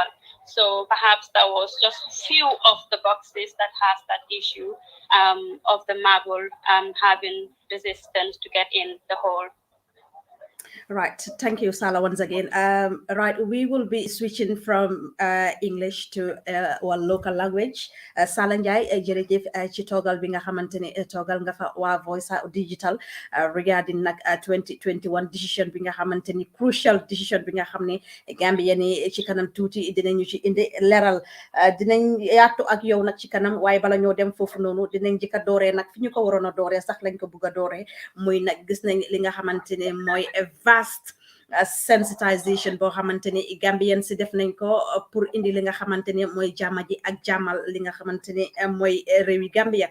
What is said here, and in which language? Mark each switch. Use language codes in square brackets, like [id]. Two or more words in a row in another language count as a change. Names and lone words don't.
[en] So perhaps that was just few of the boxes that has that issue of the marble having resistance to get in the hole. Right. Thank you, Sala, once again. Right. We will be switching from English to our local language. Sala Njai, [wo] jërëjëf ci toogal bi nga xamante ne toogal nga fa waa Voice Digital regarding nag 2021 decision bi nga xamante ni [en] crucial decision [wo] bi nga xam ne Gambia ni ci kanam tuuti dinañu ci indi leral. Dinañ yaatu ak yow nag ci kanam, waaye bala ñoo dem foofu noonu dinañ jëkka dooree nag fi ñu ko waroon a dooree sax lañ ko bugg a dooree muy nag gis nañ li nga xamante ne mooy [en] vast sensitization [wo] boo xamante ne Gambian si def nañ ko pour indi li nga xamante ne mooy jàmma ji ak jàmmal li nga xamante ne mooy réewi Gambia.